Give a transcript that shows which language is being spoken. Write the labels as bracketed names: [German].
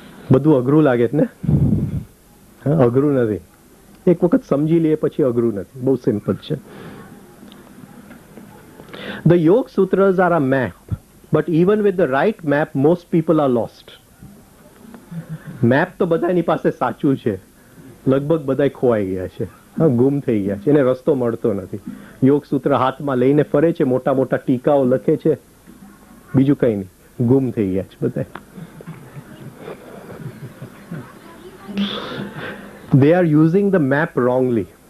[Gujarati] બધું અઘરું લાગે છે ને? અઘરું નથી. એક વખત સમજી લઈએ પછી અઘરું નથી, બહુ સિમ્પલ છે. [English] The Yoga Sutras are a map, but even with the right map, most people are lost. [Gujarati] Map તો બધાની પાસે સાચું છે, લગભગ બધા ખોવાઈ ગયા છે, ગુમ થઈ ગયા છે, એને રસ્તો મળતો નથી. યોગ સૂત્ર હાથમાં લઈને ફરે છે, મોટા મોટા ટીકાઓ લખે છે, બીજું કઈ નહીં, ગુમ થઈ ગયા છે બધા. [English] They are using the map wrongly.